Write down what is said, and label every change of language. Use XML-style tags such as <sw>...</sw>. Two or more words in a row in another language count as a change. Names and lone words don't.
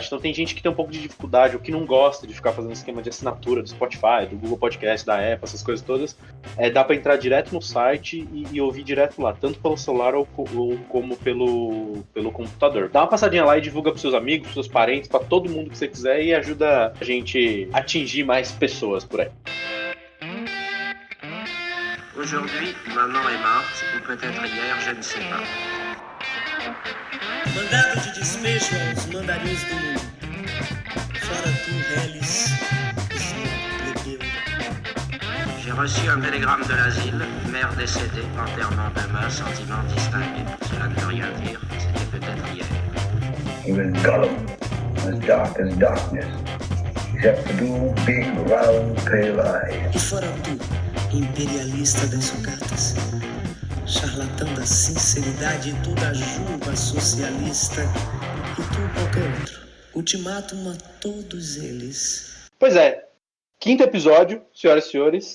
<pt>Então tem gente que tem um pouco de dificuldade ou que não gosta de ficar fazendo esquema de assinatura do Spotify, do Google Podcast, da Apple, essas coisas todas. Dá para entrar direto no site e ouvir direto lá, tanto pelo celular ou como pelo computador. Dá uma passadinha lá e divulga para seus amigos, pros seus parentes, para todo mundo que você quiser, e ajuda a gente a atingir mais pessoas por aí.</pt> <fr>Aujourd'hui, maman est morte, ou peut-être hier, je ne sais pas.</fr> <pt>Mandado de despejo aos mandarins do mundo. Fora tu, reles, plebeu.</pt> <fr>J'ai reçu un télégramme de l'asile, mère décédée, enterrement demain, sentiment distingué. Cela ne veut rien dire, c'était peut-être hier.</fr> <en>He was Gollum, as dark as darkness, except for two big, round, pale eyes.</en> <pt>E fora tu, imperialista das sucatas, charlatão da sinceridade, tu da juba socialista, e tu qualquer outro. Ultimátum a todos eles. Pois é, quinto episódio, senhoras e senhores.</pt>